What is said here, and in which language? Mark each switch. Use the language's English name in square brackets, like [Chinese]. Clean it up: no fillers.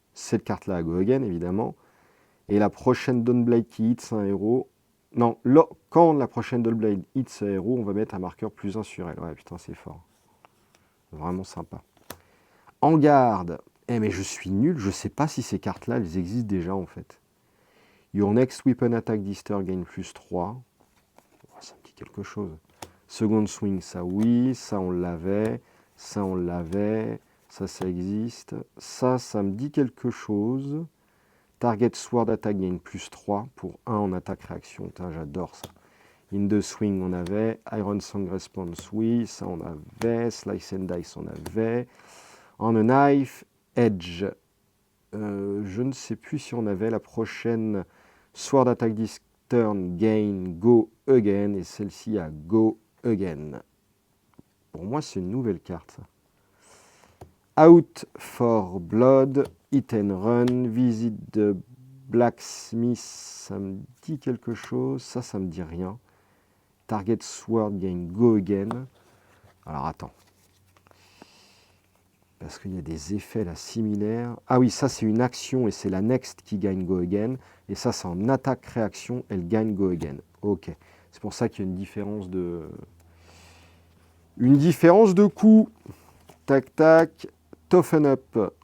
[French] Cette carte-là a Go Again, évidemment. Et la prochaine Dawnblade qui hits un héros... Non, quand la prochaine Dawnblade hits un héros, on va mettre un marqueur +1 sur elle. Ouais, putain, c'est fort. Vraiment sympa. En garde. Mais je suis nul, je sais pas si ces cartes-là, elles existent déjà, en fait. [English] Your next weapon attack this turn gain +3. [French] Oh, ça me dit quelque chose. Second swing, ça oui, ça on l'avait, ça on l'avait, ça existe. Ça me dit quelque chose. [English] Target sword attack gain +3 [French] pour 1 en attaque réaction. J'adore ça. In the swing, on avait. Iron Song response, oui, ça on avait. Slice and dice, on avait. On a knife, edge. Je ne sais plus si on avait la prochaine [English] sword attack this turn gain go again [French] et celle-ci a go again. Pour moi, c'est une nouvelle carte. Out for blood, hit and run, visit the blacksmith, ça me dit quelque chose. Ça me dit rien. [English] Target sword gain go again. [French] Alors attends. Parce qu'il y a des effets là similaires. Ah oui, ça c'est une action et c'est la next qui gagne go again. Et ça c'est en attaque-réaction, elle gagne go again. Ok. C'est pour ça qu'il y a une différence de Une différence de coût. Tac, tac. Toughen up.